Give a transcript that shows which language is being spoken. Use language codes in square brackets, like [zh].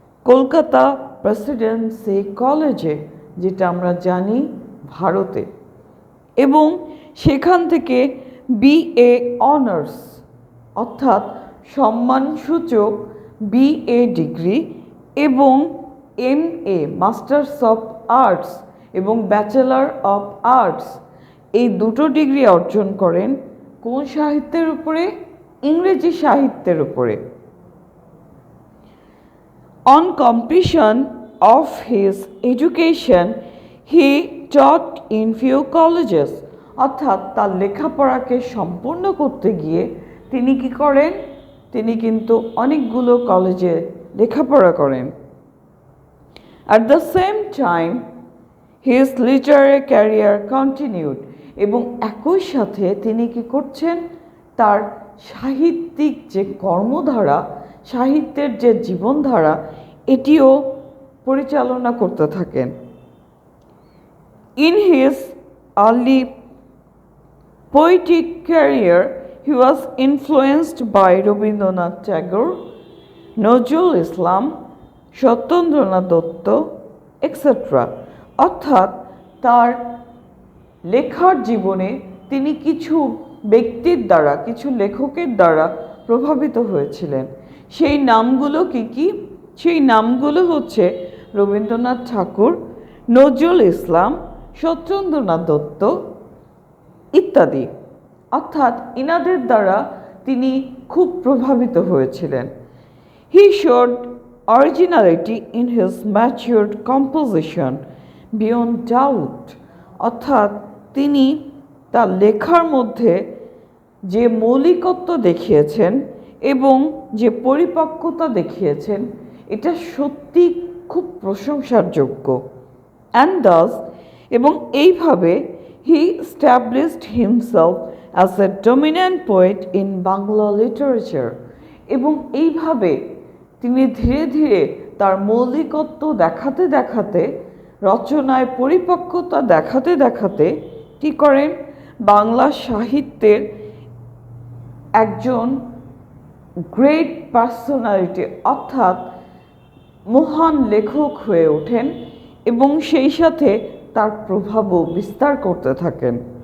[bn] Kolkata Presidency কলেজে, যেটা আমরা জানি ভারতে, এবং সেখান থেকে BA অনার্স অর্থাৎ সম্মানসূচক BA ডিগ্রি এবং MA মাস্টার্স অফ আর্টস এবং ব্যাচেলর অফ আর্টস, এই দুটো ডিগ্রি অর্জন করেন কোন সাহিত্যের উপরে? ইংরেজি সাহিত্যের উপরে। [en] On completion of his education, he taught in few colleges. [bn] অর্থাৎ তার লেখাপড়াকে সম্পূর্ণ করতে গিয়ে তিনি কি করেন? তিনি কিন্তু অনেকগুলো কলেজে লেখাপড়া করেন। [en] At the same time, his literary career continued [bn] এবং একই সাথে তিনি কি করছেন, তার সাহিত্যিক যে কর্মধারা, সাহিত্যের যে জীবনধারা, এটিও পরিচালনা করতে থাকেন। [en] In his early poetic career, he was influenced by Rabindranath Tagore, Nazrul Islam, Satyendranath Dutta, etcetera. [bn] অর্থাৎ তার লেখার জীবনে তিনি কিছু ব্যক্তির দ্বারা, কিছু লেখকের দ্বারা প্রভাবিত হয়েছিলেন। সেই নামগুলো কি? সেই নামগুলো হচ্ছে রবীন্দ্রনাথ ঠাকুর, নজরুল ইসলাম, সত্যেন্দ্রনাথ দত্ত ইত্যাদি। অর্থাৎ ইনাদের দ্বারা তিনি খুব প্রভাবিত হয়েছিলেন। [en] He showed originality in his matured composition beyond doubt. [bn] অর্থাৎ তিনি তার লেখার মধ্যে যে মৌলিকত্ব দেখিয়েছেন এবং যে পরিপক্কতা দেখিয়েছেন, এটা সত্যি খুব প্রশংসার যোগ্য। [en] And thus, [bn] এবং এইভাবে [en] he established himself as a dominant poet in Bangla literature. [bn] এবং এইভাবে তিনি ধীরে ধীরে তার মৌলিকত্ব দেখাতে দেখাতে, রচনায় পরিপক্কতা দেখাতে দেখাতে কী করেন, বাংলা সাহিত্যের একজন [en] great personality [bn] অর্থাৎ মহান লেখক হয়ে ওঠেন এবং সেই সাথে তার প্রভাবও বিস্তার করতে থাকেন।